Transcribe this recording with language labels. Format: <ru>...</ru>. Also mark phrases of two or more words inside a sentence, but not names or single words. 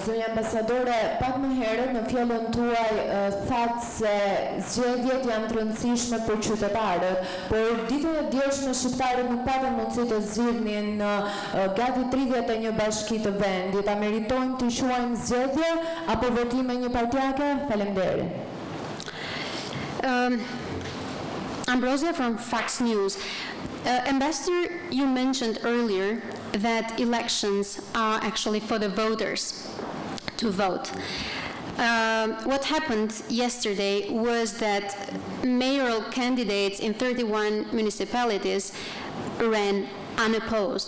<sq>Zonja ambasadore, pak më herët në fjalën tuaj thatë se zgjedhjet janë të rëndësishme për qytetarët, por ditën e djeshme shqiptarët nuk patën mundësi të zgjidhnin gati 31 bashki të vendit. A meritojnë të quajmë zgjedhje apo votime njëpartjake? Faleminderit.</sq> <en>Ambrosia from Fox News. Ambassador, you mentioned earlier that elections are actually for the voters to vote. What happened yesterday was that mayoral candidates in 31 municipalities ran unopposed.</en>